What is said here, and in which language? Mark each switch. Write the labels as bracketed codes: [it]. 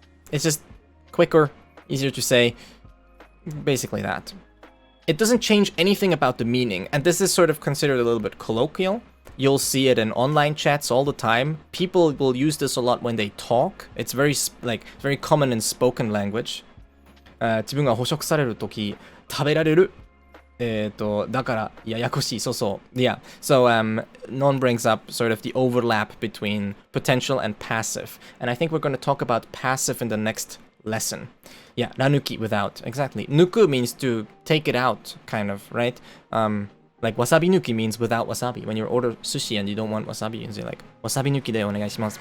[en] It's just quicker, easier to say. Basically that. It doesn't change anything about the meaning, and this is sort of considered a little bit colloquial. You'll see it in online chats all the time. People will use this a lot when they talk. It's very very common in spoken language. [ja] 自分が捕食されるとき食べられる。だからややこしい。そうそう。Yeah. [en] So Non brings up sort of the overlap between potential and passive, and I think we're going to talk about passive in the next lesson. Yeah, ranuki, without. Exactly. Nuku means to take it out, kind of, right? Like wasabi nuki means without wasabi. When you order sushi and you don't want wasabi, you say like, [ja] wasabi nuki de onegaishimasu.